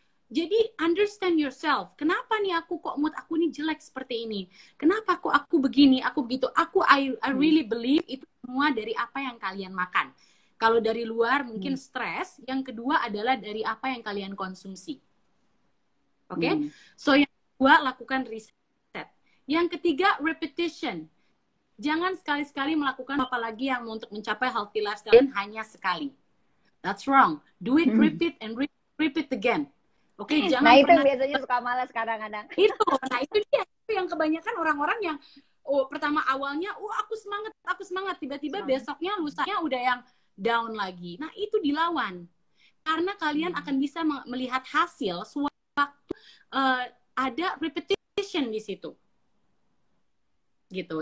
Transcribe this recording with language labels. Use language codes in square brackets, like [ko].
[en] Jadi understand yourself. [id] Kenapa nih mood aku nih jelek seperti ini? Kenapa kok aku begini, aku begitu? [en] I really believe [id] itu semua dari apa yang kalian makan. Kalau dari luar mungkin stres, yang kedua adalah dari apa yang kalian konsumsi. Oke? So yang kedua, lakukan riset. Yang ketiga, repetition. Jangan sekali-sekali melakukan apalagi yang untuk mencapai healthy lifestyle hanya sekali. [en] That's wrong. Do it, repeat, and repeat again. [id] Oke, jangan itu biasanya suka malas kadang-kadang. Itu dia. Itu yang kebanyakan orang-orang yang pertama awalnya, aku semangat. Tiba-tiba besoknya, lusanya udah yang down lagi. Nah, itu dilawan. Karena kalian akan bisa melihat hasil sewaktu ada repetition di situ. Gitu.